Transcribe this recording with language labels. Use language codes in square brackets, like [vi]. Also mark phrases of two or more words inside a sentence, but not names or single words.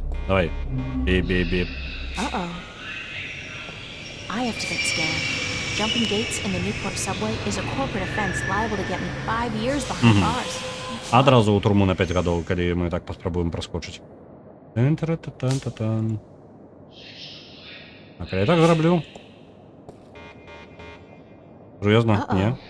[be] Давай. Бип-бип-бип. [en] Uh-oh. I have to get scanned. Jumping gates in the Newport subway is a corporate offense liable to get me 5 years behind bars. [be] Адразу ў турму на 5 гадоў, калі мы так паспрабуем праскочыць. Тан-тара-та-тан-та-тан. А калі я так зраблю? Сур'ёзна? Не?